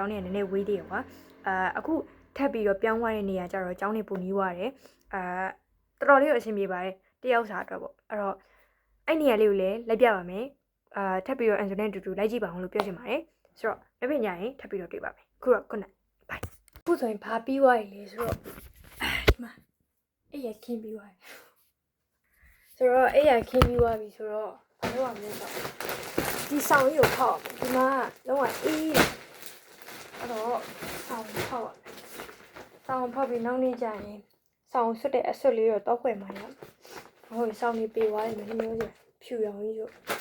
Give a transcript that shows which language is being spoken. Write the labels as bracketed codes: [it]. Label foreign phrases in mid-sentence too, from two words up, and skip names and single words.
[my] င်းထဲကနည်းနည်းဝေးသေးတယ်ကွာအခုထပ်ပြီးတော့ပြောင်းသွားတဲ့နေရာကျတော့ကျောင်းထဲပုံနီးသွားတယ်တော်တော်လေးအဆင်ပြေပါတယ်တယောက်စားအတွက်ပေါ့အဲ့တော့အဲ့နေရာ လေးကိုလည်းလိုက်ပြပါမယ်ထပ်ပြီးတော့အန်ဆိုနဲ့တူတူလိုက်ကြည့်ပါအောင်လို့ပြောချင်ပါတယ်ဆိုတော့နောက်ပြန်ကြရင်ထပ်ပြီးတော့တွေ့ပါမယ် ခုတော့ [en] good night bye [my] ခုဆိုရင်ဘာပြီးသွားပြီလဲဆိုတော့ဒီမှာအဲ့ရခင်းပြီးသွားပြီဆိုတော့အဲ့ရခင်းပြီးသွားပြီဆိုတော့ဘာလုပ်ရမလဲဆိုတော့ဒီဆောင်ကြီးကိုဖောက်ဒီမှာလုံးဝအေးတယ်အဲ့တော့ဆောင်ဖောက်ဆောင်ဖောက်ပြီးနောက်နေ့ကျရင်ဆောင်ဆွတ်တဲ့အဆွတ်လေးတော့တောက်ခွဲမှရဟိုဆောင်နေပေးသွားတယ်မင်းမျိုးဖြူရောင်ကြီးဆို